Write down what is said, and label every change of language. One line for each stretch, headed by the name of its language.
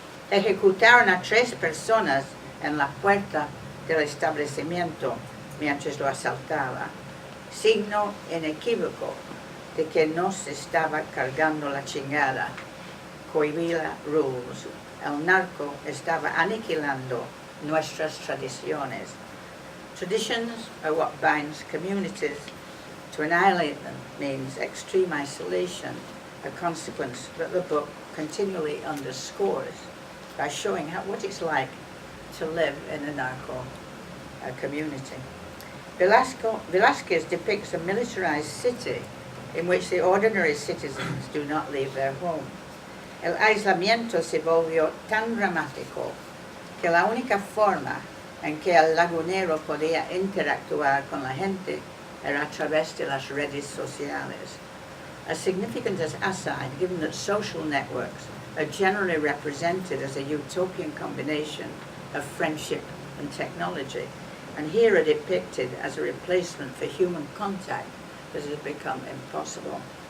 Spanish: Ejecutaron a 3 personas en la puerta del establecimiento mientras lo asaltaba. Signo inequívoco de que nos estaba cargando la chingada.
English: Coahuila rules.
Spanish: El narco estaba aniquilando nuestras tradiciones.
English: Traditions are what binds communities. To annihilate them means extreme isolation, a consequence that the book continually underscores by showing what it's like to live in a narco community. Velázquez depicts a militarized city in which the ordinary citizens do not leave their home.
Spanish: El aislamiento se volvió tan dramático que la única forma en que el lagunero podía interactuar con la gente era a través de las redes sociales.
English: A significant aside, given that social networks are generally represented as a utopian combination of friendship and technology, and here are depicted as a replacement for human contact that has become impossible.